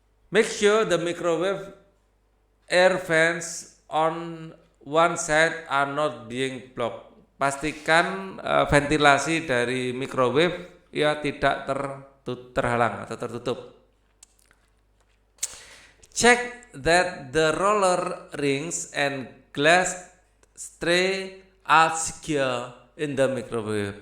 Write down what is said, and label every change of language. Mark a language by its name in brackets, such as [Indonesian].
[English] Make sure the microwave air vents on one side are not being blocked. [Indonesian] Pastikan ventilasi dari microwave ya tidak terhalang atau tertutup. [English] Check that the roller rings and glass tray are secure in the microwave.